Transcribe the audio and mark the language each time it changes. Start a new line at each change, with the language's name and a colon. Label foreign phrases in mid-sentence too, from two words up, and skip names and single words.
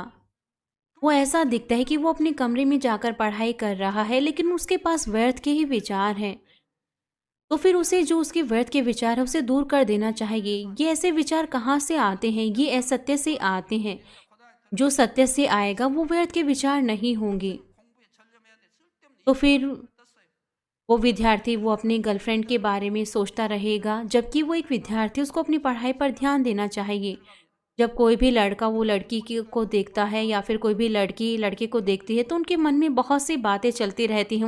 Hindi: वो ऐसा दिखता है कि वो अपने कमरे में जाकर पढ़ाई कर रहा है, लेकिन उसके पास व्यर्थ के ही विचार हैं। तो फिर उसे जो उसके व्यर्थ के विचार है उसे दूर कर देना चाहिए। ये ऐसे विचार कहाँ से आते हैं? ये असत्य से आते हैं। जो सत्य से आएगा वो व्यर्थ के विचार नहीं होंगे।
Korean: 공부에 전념해야 돼. 쓸데없는
Hindi: तो फिर
Korean: 떴어요.
Hindi: वो विद्यार्थी वो अपनी गर्लफ्रेंड के बारे में सोचता रहेगा, जबकि वो एक विद्यार्थी, उसको अपनी पढ़ाई पर ध्यान देना चाहिए। जब कोई भी लड़का वो लड़की को देखता है या फिर कोई भी लड़की लड़के को देखती है तो उनके मन में बहुत सी बातें चलती रहती हैं।